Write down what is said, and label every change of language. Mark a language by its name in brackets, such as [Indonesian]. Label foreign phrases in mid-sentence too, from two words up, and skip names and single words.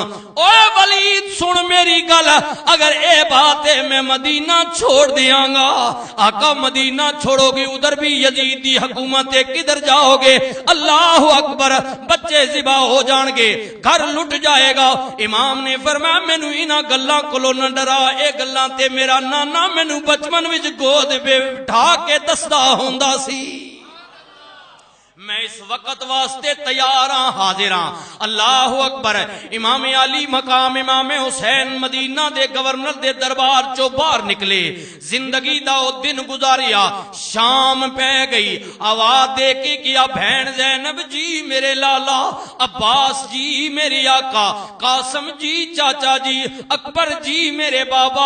[Punjabi] اوے ولید سن میری گل، اگر اے بات ہے میں مدینہ چھوڑ دیاں گا، آقا مدینہ چھوڑو گے ادھر بھی یزید دی حکومت ہے، کدھر جاؤ گے؟ [Arabic] اللہ اکبر، [Punjabi] بچے ذبح ہو جان گے، گھر لٹ جائے گا۔ امام نے فرمایا مینوں انہاں گلاں کولوں نہ ڈرا، اے گلاں تے میرا نانا مینوں بچپن وچ گود بٹھا کے دسدا ہوندا سی۔ میں اس وقت واسطے تیار ہاں، حاضر ہاں۔ [Arabic] اللہ اکبر۔ [Punjabi] امام علی مقام امام حسین مدینہ دے گورنر دے دربار چو باہر نکلے، زندگی دا او دن گزاریا، شام پہ گئی، آواز دے کے کیا بہن زینب جی میرے لالا، عباس جی میری آقا، قاسم جی چاچا جی، اکبر جی میرے بابا۔